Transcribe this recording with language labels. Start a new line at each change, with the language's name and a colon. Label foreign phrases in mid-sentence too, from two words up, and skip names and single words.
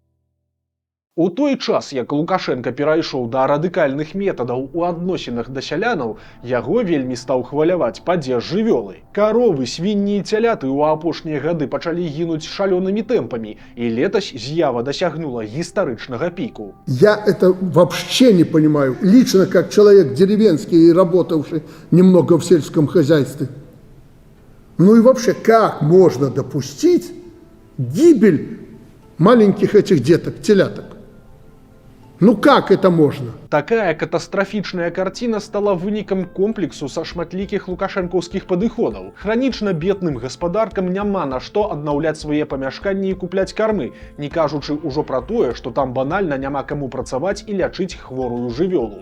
Belarusian: У той час, як Лукашенко перайшоў да радыкальных метадаў у адносінах да сялянаў, яго вельмі стаў хваляваць падзеж жывёлы. Каровы, свінні і цяляты ў апошнія гады пачалі гінуць шалёнымі тэмпамі, і летась з'ява дасягнула гістарычнага піку.
Russian: Я это вообще не понимаю. Лично, как человек деревенский и работавший немного в сельском хозяйстве. Ну и вообще, как можно допустить гибель маленьких этих деток, теляток? Ну как это можно?
Belarusian: Такая катастрафічная карціна стала вынікам комплексу са шматлікіх лукашэнкаўскіх падыходаў. Хранічна бедным гаспадаркам няма на што аднаўляць свае памяшканні і купляць кармы, не кажучы ўжо пра тое, што там банальна няма каму працаваць і лячыць хворую жывёлу.